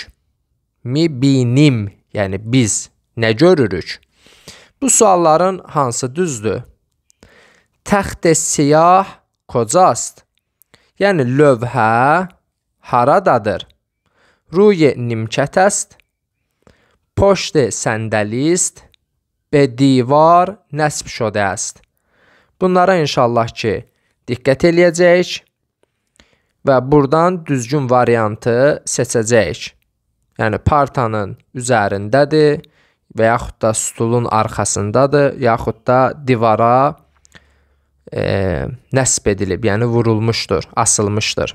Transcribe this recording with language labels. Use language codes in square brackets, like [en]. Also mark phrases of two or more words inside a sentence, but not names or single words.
[az] Mibinim, yəni biz nə görürük? Bu sualların hansı düzdür? [fa] تخته سیاه کجاست? [az] Yəni lövhə haradadır? [fa] روی نیمکت است. پشت صندلی است. به دیوار نصب شده است. [az] Bunlara inşallah ki diqqət eləyəcəyik və buradan düzgün variantı seçəcəyik. Yəni partanın üzərindədir və yaxud da stulun arxasındadır, yaxud da divara nəsb edilib, yəni vurulmuşdur, asılmışdır.